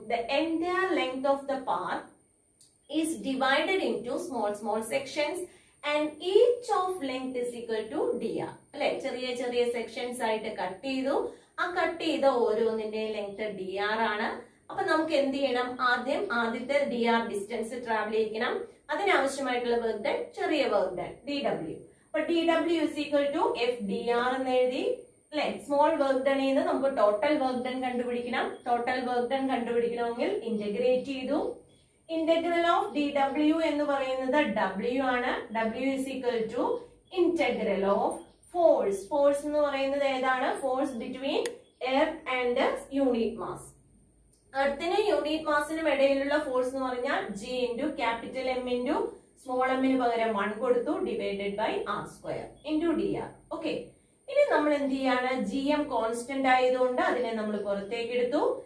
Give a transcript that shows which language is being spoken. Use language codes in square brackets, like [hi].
[en] The entire length of the path is divided into small small sections and each of length is equal to dr അല്ലെ? [ml] ചെറിയ ചെറിയ sections ആയിട്ട് cut ചെയ്തു. ആ cut ചെയ്ത ഓരോന്നിന്റെ length dr ആണ്. അപ്പൊ നമുക്ക് എന്ത് ചെയ്യണം? ആദ്യത്തെ dr ഡിസ്റ്റൻസ് ട്രാവൽ ചെയ്യിക്കണം. അതിനാവശ്യമായിട്ടുള്ള വർക്ക് ഡൺ, ചെറിയ വർക്ക് ഡൺ dw. [en] അപ്പൊ dw is equal to fdr [ml] എന്ന് എഴുതി അല്ലെ? സ്മോൾ വർക്ക് ഡൺ ചെയ്ത് നമുക്ക് ടോട്ടൽ വർക്ക് ഡൺ കണ്ടുപിടിക്കണം. ടോട്ടൽ വർക്ക് ഡൺ കണ്ടുപിടിക്കണമെങ്കിൽ ഇന്റഗ്രേറ്റ് ചെയ്തു. [en] Integral of dw എന്ന് പറയുന്നത് w ആണ്. w is equal to integral of force. [ml] Force എന്ന് പറയുന്നത് ഏതാണ്? [en] Force between earth and unit mass. [ml] എർത്തിനും unit മാസിനും ഇടയിലുള്ള ഫോഴ്സ് എന്ന് പറഞ്ഞാൽ G into capital M into small എമ്മിന് പകരം 1 കൊടുത്തു, [en] Divided by r² into dr. [ml] Okay, ഇനി നമ്മൾ എന്ത് ചെയ്യാണ്? gm കോൺസ്റ്റന്റ് ആയതുകൊണ്ട് അതിനെ നമ്മൾ പുറത്തേക്ക് എടുത്തു.